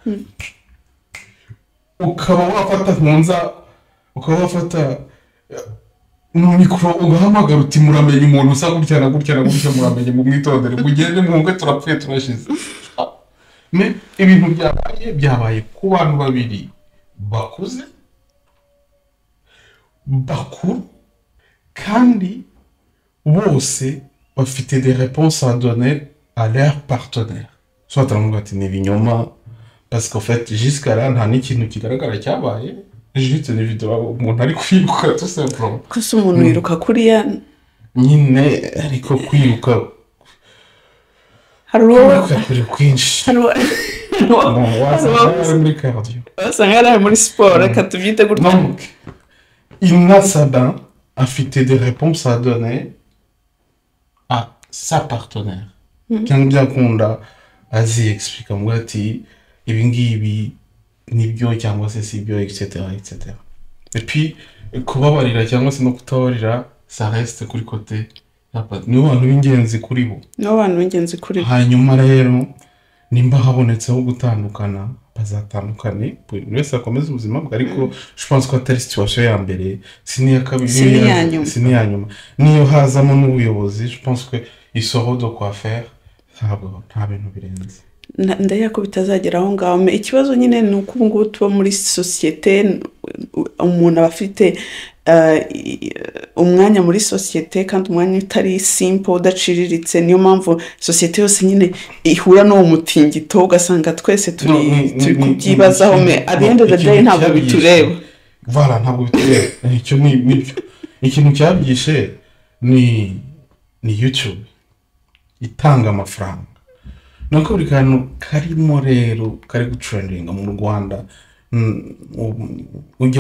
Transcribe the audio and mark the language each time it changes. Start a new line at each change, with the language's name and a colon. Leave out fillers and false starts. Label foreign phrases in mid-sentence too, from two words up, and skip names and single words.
Kinyarwanda: ukaba wafata mikoro ugahamagara uti muramenye umuntu usa gutya na gutya na gutya muramenye mu mwitondere mugende mwumve turapfuye turashize ibintu byabaye ku bantu babiri bakuze bakuru kandi bose bafite
French: des réponses à donner à leur partenaire
Kinyarwanda: soit turavuga ati ni ibinyoma
French: parce qu'en fait jusqu'à là
Kinyarwanda: nta n'ikintu kigaragara cyabaye juste ni video umuntu ari kwiruka
French: tout simplement
Kinyarwanda: kuko umuntu yiruka kuriya nyine ariko kwiruka hari kwinshi muri cardio wasanga ari muri sport reka tubyite gutya donc Inna Sabin afite
French: des réponses à donner à sa partenaire
Kinyarwanda: cyangwa byakunda azi explique ngo ati ibi ngibi nibyo cyangwa se sibyo
French: etc etc et puis
Kinyarwanda: kubabarira cyangwa se no kutabarira
French: ça reste
Kinyarwanda: kuri côté nibo bantu b'ingenzi kuri bo hanyuma rero nimba habonetseho gutandukana bazatandukane buri wese akomeza ubuzima bwe ariko
French: je pense
Kinyarwanda: ko atari situation ya mbere siniya kabiri siniya nyuma niyo hazamo n'ubuyobozi
French: je pense que ils sauront de quoi faire
Kinyarwanda: nta bintu birenze ndaya ko bitazagera aho ngaho ikibazo nyine ni uko ngo tuba muri societe umuntu abafite umwanya muri societe kandi umwanya utari simple udaciriritse niyo mpamvu societe yose nyine ihura no mutingito ugasanga twese turi kubyibazaho
English: at the end of the day
Kinyarwanda: ntabwo bitureba voilà ntabwo bitureba icyo ni ikintu cyabyishe ni YouTube itanga amafaranga nuko buri kantu karimo rero kari gutrendinga mu Rwanda ujya